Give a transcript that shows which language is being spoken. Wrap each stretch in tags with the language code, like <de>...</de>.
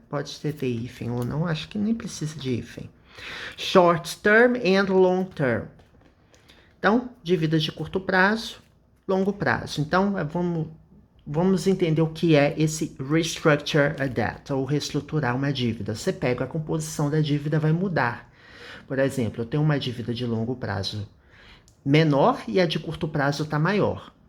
<pt>Pode ter hífen ou não, acho que nem precisa de hífen.</pt> <en>Short term and long term.</en> <pt>Então, dívidas de curto prazo, longo prazo. Então, vamos vamos entender o que é esse</pt> <en>restructure a debt,</en> <pt>ou reestruturar uma dívida. Você pega a composição da dívida, vai mudar. Por exemplo, eu tenho uma dívida de longo prazo menor e a de curto prazo está maior.</pt>